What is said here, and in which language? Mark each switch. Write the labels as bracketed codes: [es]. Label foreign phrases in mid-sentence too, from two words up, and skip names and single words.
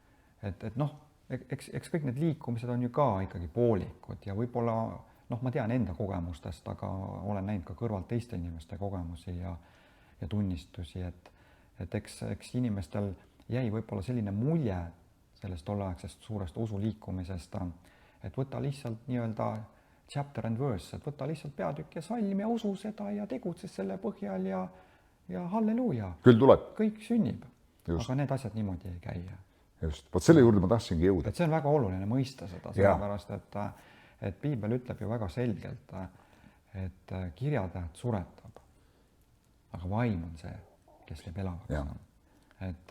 [et] Eks kõik need liikumised on ju ka ikkagi poolikud ja võib-olla, ma tean enda kogemustest, aga olen näinud ka kõrvalt teiste inimeste kogemusi ja tunnistusi, et eks inimestel jäi võib-olla selline mulje sellest tolleaegsest suurest usuliikumisest, et võta lihtsalt nii-öelda [en] chapter and verse, [et] et võta lihtsalt peatükk ja salm ja usu seda ja tegutses selle põhjal ja halleluuja. Küll tuleb. Kõik sünnib, Just. Aga need asjad niimoodi ei käi. Just, võt selle juurde ma tahtsingi jõuda. Et see on väga oluline mõista seda, sellepärast, et piibel ütleb ju väga selgelt, et kirjatäht suretab, aga vaim on see, kes teeb elavaks.